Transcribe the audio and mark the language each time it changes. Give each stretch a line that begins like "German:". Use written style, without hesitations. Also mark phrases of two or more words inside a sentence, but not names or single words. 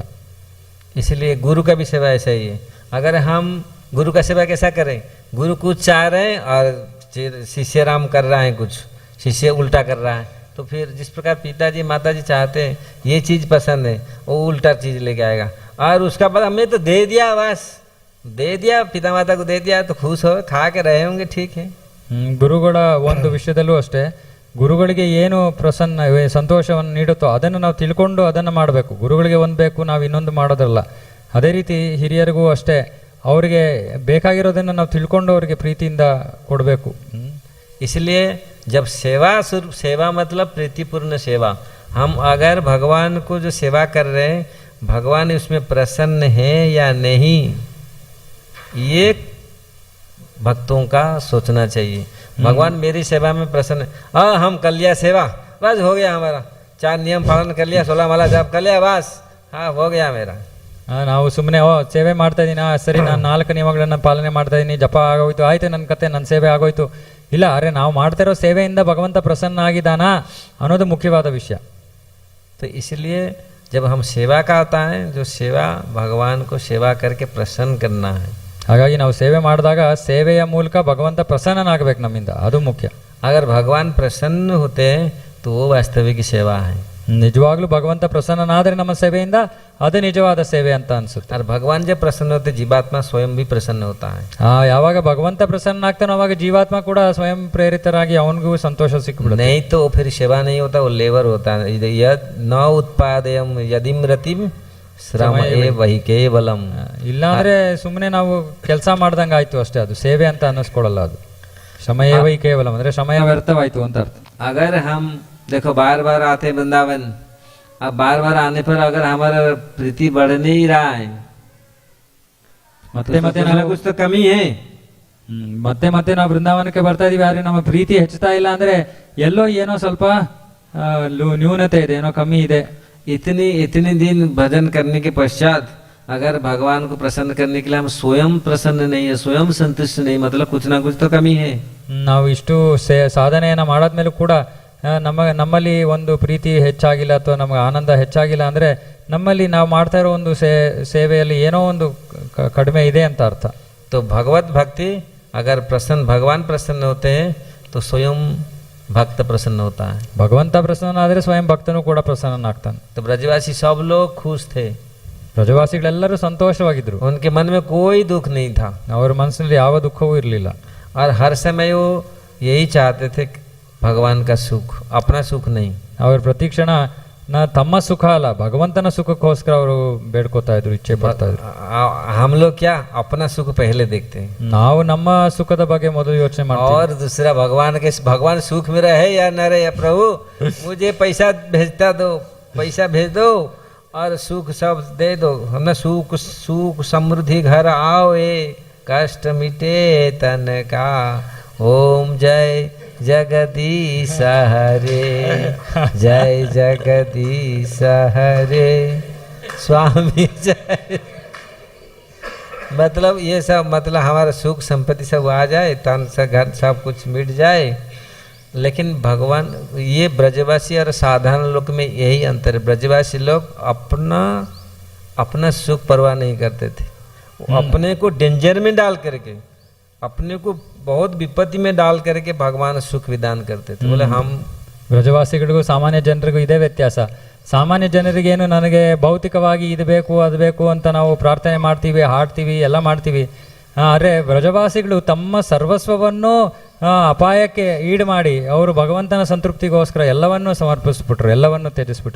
Hindi: इसलिए गुरु का भी सेवा ऐसा ही है. अगर हम गुरु का सेवा कैसा करें, गुरु कुछ चाह रहे हैं और शिष्य राम कर रहा है कुछ, शिष्य उल्टा कर रहा है, तो फिर जिस प्रकार पिताजी माताजी चाहते हैं ये चीज़ पसंद है, वो उल्टा चीज़ लेके आएगा। और उसका बाद हमने तो दे दिया, बस दे दिया, पिता माता को दे दिया तो खुश हो, खा के रहे होंगे, ठीक है।
Kannada: ಗುರುಗಳ ಒಂದು ವಿಷಯದಲ್ಲೂ ಅಷ್ಟೇ, ಗುರುಗಳಿಗೆ ಏನು ಪ್ರಸನ್ನ ಸಂತೋಷವನ್ನು ನೀಡುತ್ತೋ ಅದನ್ನು ನಾವು ತಿಳ್ಕೊಂಡು ಅದನ್ನು ಮಾಡಬೇಕು. ಗುರುಗಳಿಗೆ ಒಂದು ಬೇಕು, ನಾವು ಇನ್ನೊಂದು ಮಾಡೋದಲ್ಲ. ಅದೇ ರೀತಿ ಹಿರಿಯರಿಗೂ ಅಷ್ಟೇ, ಅವರಿಗೆ ಬೇಕಾಗಿರೋದನ್ನು ನಾವು ತಿಳ್ಕೊಂಡು ಅವರಿಗೆ ಪ್ರೀತಿಯಿಂದ ಕೊಡಬೇಕು.
Hindi: इसलिए जब सेवा मतलब प्रीतिपूर्ण सेवा, हम अगर भगवान को जो सेवा कर रहे हैं भगवान उसमें प्रसन्न है या नहीं, ये भक्तों का सोचना चाहिए। भगवान मेरी सेवा में प्रसन्न है, हम कर लिया सेवा, बस हो गया हमारा, 4 नियम पालन कर लिया, 16 माला जाप कर लिया, बस हाँ हो गया मेरा।
Kannada: ನಾವು ಸುಮ್ಮನೆ ಸೇವೆ ಮಾಡ್ತಾ ಇದ್ದೀನಿ, ಸರಿ ನಾನು 4 ನಿಯಮಗಳನ್ನು ಪಾಲನೆ ಮಾಡ್ತಾ ಇದ್ದೀನಿ, ಜಪ ಆಗೋಯ್ತು, ಆಯ್ತು ನನ್ನ ಕತೆ, ನನ್ನ ಸೇವೆ ಆಗೋಯ್ತು. ಇಲ್ಲ, ಅರೆ ನಾವು ಮಾಡ್ತಾ ಇರೋ ಸೇವೆಯಿಂದ ಭಗವಂತ ಪ್ರಸನ್ನ ಆಗಿದ್ದಾನಾ ಅನ್ನೋದು ಮುಖ್ಯವಾದ ವಿಷಯ.
Hindi: तो इसलिए जब हम सेवा का आता है, जो सेवा भगवान को सेवा करके प्रसन्न करना है,
Kannada: ಹಾಗಾಗಿ ನಾವು ಸೇವೆ ಮಾಡಿದಾಗ ಸೇವೆಯ ಮೂಲಕ ಭಗವಂತ ಪ್ರಸನ್ನನಾಗಬೇಕು ನಮ್ಮಿಂದ, ಅದು ಮುಖ್ಯ.
Hindi: अगर भगवान प्रसन्न होते हैं तो वो वास्तविक सेवा है।
Kannada: ನಿಜವಾಗ್ಲೂ ಭಗವಂತ ಪ್ರಸನ್ನನಾದರೆ ನಮ್ಮ ಸೇವೆಯಿಂದ ಅದು ನಿಜವಾದ ಸೇವೆ ಅಂತ ಅನ್ಸುತ್ತೆ.
Hindi: और भगवान जब प्रसन्न होते जीवात्मा स्वयं भी प्रसन्न होता है।
Kannada: ಯಾವಾಗ ಭಗವಂತ ಪ್ರಸನ್ನ ಆಗ್ತಾನೋ ಅವಾಗ ಜೀವಾತ್ಮ ಕೂಡ ಸ್ವಯಂ ಪ್ರೇರಿತರಾಗಿ ಅವನಿಗೂ ಸಂತೋಷ ಸಿಕ್ಬಿಡುತ್ತೆ.
Hindi: नहीं तो फिर सेवा नहीं होता, वो लेबर होता है।
Sanskrit: यद न उत्पादयम यदिम रतिम श्रम वही केवलम,
Kannada: ಇಲ್ಲಾಂದ್ರೆ ಸುಮ್ಮನೆ ನಾವು ಕೆಲಸ ಮಾಡ್ದಂಗೆ ಆಯ್ತು ಅಷ್ಟೇ, ಅದು ಸೇವೆ ಅಂತ ಅನ್ನಿಸ್ಕೊಡಲ್ಲ. ಅದು
Sanskrit: समय वै केवलम्
Kannada: ಅಂದ್ರೆ ಸಮಯ ವ್ಯರ್ಥವಾಯ್ತು ಅಂತ ಅರ್ಥ.
Hindi: अगर हम देखो बार बार आते वृंदावन, अब बार बार आने पर अगर हमारा प्रीति बढ़ नहीं रहा है,
Kannada: ಮತ್ತೆ ಮತ್ತೆ
Hindi: कुछ तो कमी है।
Kannada: ಮತ್ತೆ ಮತ್ತೆ ನಾವು ಬೃಂದಾವನಕ್ಕೆ ಬರ್ತಾ ಇದೀವಿ, ಆದ್ರೆ ನಮ್ಮ ಪ್ರೀತಿ ಹೆಚ್ಚುತ್ತಾ ಇಲ್ಲ ಅಂದ್ರೆ ಎಲ್ಲೋ ಏನೋ ಸ್ವಲ್ಪ ನ್ಯೂನತೆ ಇದೆ, ಏನೋ ಕಮ್ಮಿ ಇದೆ.
Hindi: इतनी दिन भजन करने के पश्चात अगर भगवान को प्रसन्न करने के लिए हम स्वयं प्रसन्न नहीं है, स्वयं संतुष्ट नहीं, मतलब कुछ ना कुछ तो कमी है।
Kannada: ನಾವು ಇಷ್ಟು ಸಾಧನೆಯನ್ನ ಮಾಡಾದ್ಮೇಲೂ ಕೂಡ ನಮ್ಮಲ್ಲಿ ಒಂದು ಪ್ರೀತಿ ಹೆಚ್ಚಾಗಿಲ್ಲ ಅಥವಾ ನಮಗೆ ಆನಂದ ಹೆಚ್ಚಾಗಿಲ್ಲ ಅಂದ್ರೆ ನಮ್ಮಲ್ಲಿ ನಾವು ಮಾಡ್ತಾ ಇರೋ ಒಂದು ಸೇವೆಯಲ್ಲಿ ಏನೋ ಒಂದು ಕಡಿಮೆ ಇದೆ ಅಂತ ಅರ್ಥ.
Hindi: तो भगवत भक्ति अगर भगवान प्रसन्न होते हैं तो स्वयं भक्त प्रसन्न होता है।
Kannada: ಭಗವಂತ ಪ್ರಸನ್ನ ಆದ್ರೆ ಸ್ವಯಂ ಭಕ್ತನು ಕೂಡ ಪ್ರಸನ್ನನಾಗ್ತಾನೆ.
Hindi: तो ब्रजवासी सब लोग खुश थे,
Kannada: ಬ್ರಜವಾಸಿಗಳೆಲ್ಲರೂ ಸಂತೋಷವಾಗಿದ್ರು,
Hindi: उनके मन में कोई दुख नहीं था,
Kannada: ಅವರ ಮನಸ್ಸಿನಲ್ಲಿ ಯಾವ ದುಃಖವೂ ಇರಲಿಲ್ಲ.
Hindi: और हर समय वो यही चाहते थे भगवान का सुख, अपना सुख नहीं।
Kannada: ಅವರು ಪ್ರತಿ ಕ್ಷಣ ತಮ್ಮ ಸುಖ ಅಲ್ಲ ಭಗವಂತನ ಸುಖಕ್ಕೋಸ್ಕರ ಅವರು ಬೇಡ್ಕೋತಾ ಇದ್ರು, ಇಚ್ಛೆ ಪಡ್ತಾ ಇದ್ರು.
Hindi: हम लोग क्या अपना सुख पहले देखते हैं,
Kannada: ನಾವು ನಮ್ಮ ಸುಖದ ಬಗ್ಗೆ ಮೊದಲು ಯೋಚನೆ ಮಾಡ್ತೀವಿ,
Hindi: और दूसरा भगवान सुख में रहे या न रहे, प्रभु मुझे पैसा भेजता दो, पैसा भेज दो और सुख सब दे दो, हमने सुख समृद्धि घर आओ, कष्ट मिटे तन का, ओम जय जगदीश हरे, जय जगदीश हरे स्वामी जय। मतलब ये सब, मतलब हमारा सुख संपत्ति सब आ जाए, तन से घर सब कुछ मिट जाए। लेकिन भगवान, ये ब्रजवासी और साधारण लोग में यही अंतर है। ब्रजवासी लोग अपना सुख परवाह नहीं करते थे, अपने को डेंजर में डाल करके, अपने को बहुत विपत्ति में डाल करके भगवान सुख विधान करते थे। बोले हम
Kannada: ಬ್ರಜವಾಸಿಗಳಿಗೂ ಸಾಮಾನ್ಯ ಜನರಿಗೂ ಇದೇ ವ್ಯತ್ಯಾಸ. ಸಾಮಾನ್ಯ ಜನರಿಗೇನು ನನಗೆ ಭೌತಿಕವಾಗಿ ಇದು ಬೇಕು ಅದು ಬೇಕು ಅಂತ ನಾವು ಪ್ರಾರ್ಥನೆ ಮಾಡ್ತೀವಿ, ಹಾಡ್ತೀವಿ, ಎಲ್ಲ ಮಾಡ್ತೀವಿ. ಆದರೆ ಬ್ರಜವಾಸಿಗಳು ತಮ್ಮ ಸರ್ವಸ್ವವನ್ನು ಅಪಾಯಕ್ಕೆ ಈಡು ಮಾಡಿ ಅವರು ಭಗವಂತನ ಸಂತೃಪ್ತಿಗೋಸ್ಕರ ಎಲ್ಲವನ್ನೂ ಸಮರ್ಪಿಸ್ಬಿಟ್ರು, ಎಲ್ಲವನ್ನೂ ತ್ಯಜಿಸ್ಬಿಟ್ರು.